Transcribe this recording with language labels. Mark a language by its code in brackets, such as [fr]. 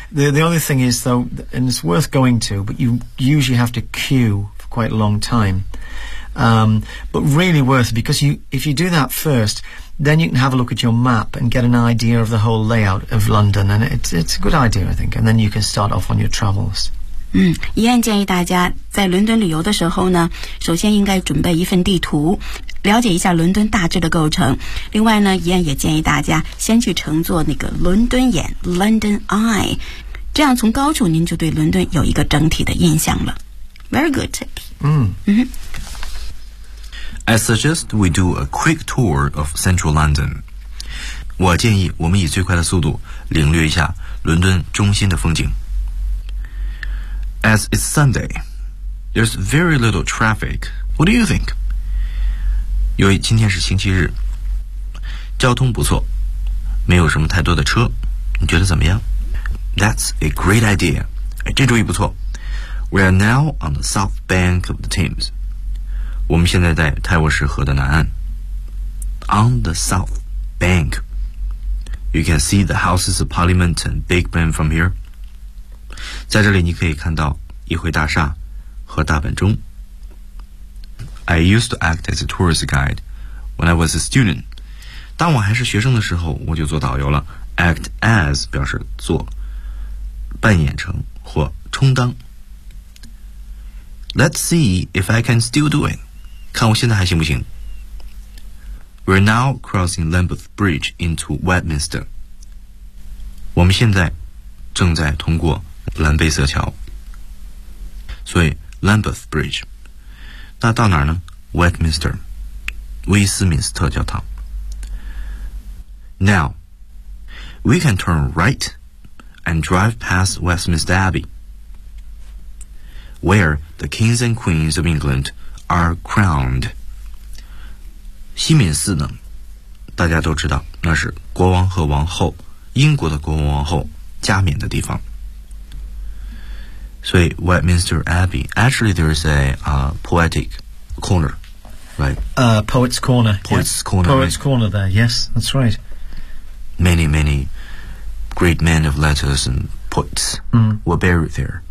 [en] The only thing is, though, and it's worth going to, but you usually have to queue for quite a long time. But really worth it, because if you do that first, then you can have a look at your map and get an idea of the whole layout of London, and it's a good idea, I think, and then you can start off on your travels. [zh] 嗯，依然建议大家在伦敦旅游的时候呢，首先应该准备一份地图，了解一下伦敦大致的构成。另外呢，依然也建议大家先去乘坐那个伦敦眼 （London Eye）， 这样从高处您就对伦敦有一个整体的印象了。 [en] Very good, Tippy. [zh] 嗯。 [en] I suggest we do a quick tour of central London. [zh] 我建议我们以最快的速度领略一下伦敦中心的风景。 [en] As it's Sunday, there's very little traffic. What do you think? [zh] 由于今天是星期日，交通不错，没有什么太多的车，你觉得怎么样？ [en] That's a great idea. [zh] 这主意不错。 [en] We are now on the south bank of the Thames. [zh] 我们现在在泰晤士河的南岸。 [en] On the south bank. You can see the Houses of Parliament and Big Ben from here. [zh] 在这里你可以看到议会大厦和大本钟。 [en] I used to act as a tourist guide when I was a student. [zh] 当我还是学生的时候，我就做导游了。 Act as 表示做，扮演成或充当。 [en] Let's see if I can still do it. [zh] 看我现在还行不行。 [en] We're now crossing Lambeth Bridge into Westminster. [zh] 我们现在正在通过蓝贝瑟桥，所以 Lambeth Bridge， 那到哪儿呢？ Westminster， 威斯敏斯特教堂。 [en] Now we can turn right and drive past Westminster Abbey where the kings and queens of England are crowned。 [zh] 西敏寺呢，大家都知道，那是国王和王后，英国的国王王后加冕的地方。 [en] So, Westminster Abbey, actually there is a poetic corner, right? Poet's Corner. Poet's Corner there, yes, that's right. Many, many great men of letters and poets were buried there.